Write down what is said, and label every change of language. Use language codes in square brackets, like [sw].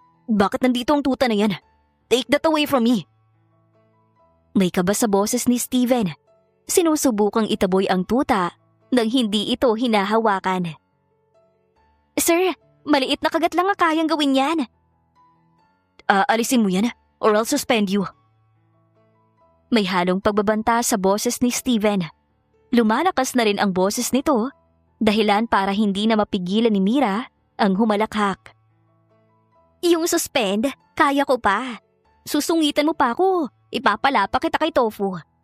[tl] Bakit nandito ang tuta na yan? [en] Take that away from me. [tl] May kaba sa boses ni Steven. Sinusubukang itaboy ang tuta nang hindi ito hinahawakan. Sir, maliit na kagat lang ang kayang gawin yan. Alisin mo yan [en] or I'll suspend you. [tl] May halong pagbabanta sa boses ni Steven. Lumalakas na rin ang boses nito, dahilan para hindi na mapigilan ni Mira ang humalakhak. Yung suspend, kaya ko pa. Susungitan mo pa ako, ipapalapa kita kay Tofu.